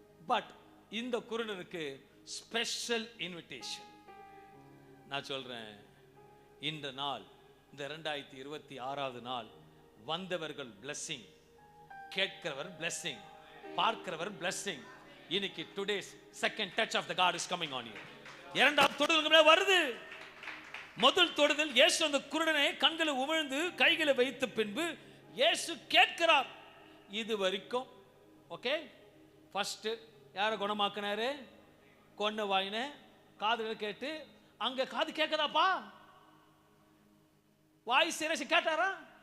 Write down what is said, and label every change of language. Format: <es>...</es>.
<ta>But இந்த குருடனுக்கு special invitation. நான் சொல்றேன், இந்த நாள், இந்த 2026வது நாள், வந்தவர்கள் blessing, கேட்கிறவர் blessing, பார்க்கிறவர் blessing.</ta> <en>இன்னைக்கு today's second touch of the God is coming on you.</en> <ta>இரண்டாவது தொடுதல் வருது. முதல் தொடுதல், இயேசு அந்த குருடனை கண்களை உமிழ்ந்து கைகளை வைத்த பின்பு இயேசு கேட்கிறார். இது வரைக்கும் ஓகே. ஃபர்ஸ்ட் யாரை குணமாக்குனாரு? கொன்ன வாயின காதுகளை கேட்டு, அங்க காது கேட்கதாப்பா, வாய் சிரசி கேட்டாரா?</ta>